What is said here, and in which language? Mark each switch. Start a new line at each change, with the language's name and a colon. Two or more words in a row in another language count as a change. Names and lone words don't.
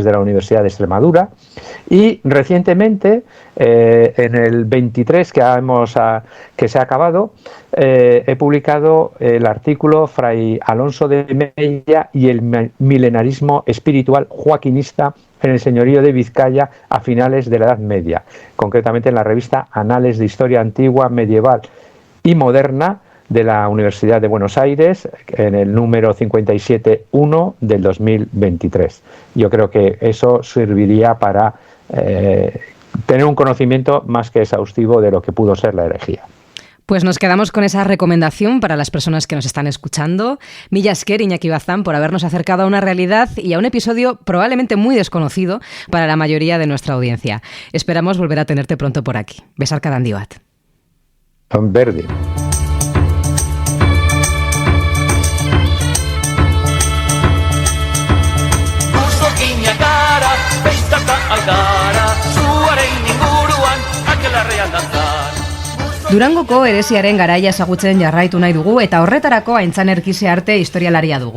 Spanish: de la Universidad de Extremadura, y recientemente, en el 23 que se ha acabado, he publicado el artículo Fray Alonso de Mella y el milenarismo espiritual joaquinista en el señorío de Vizcaya a finales de la Edad Media, concretamente en la revista Anales de Historia Antigua, Medieval y Moderna de la Universidad de Buenos Aires, en el número 57.1 del 2023. Yo creo que eso serviría para tener un conocimiento más que exhaustivo de lo que pudo ser la herejía. Pues nos quedamos con esa recomendación para las personas que nos están escuchando.
Basque: Mila esker,
Spanish: Iñaki Bazán, por habernos acercado a una realidad y a un episodio probablemente muy desconocido para la mayoría de nuestra audiencia. Esperamos volver a tenerte pronto por aquí.
Basque: Besarka handi bat.
Spanish: Verde.
Basque: Durangoko heresiaren garaia ezagutzen jarraitu nahi dugu eta horretarako Aintzane Erkise arte historialaria dugu.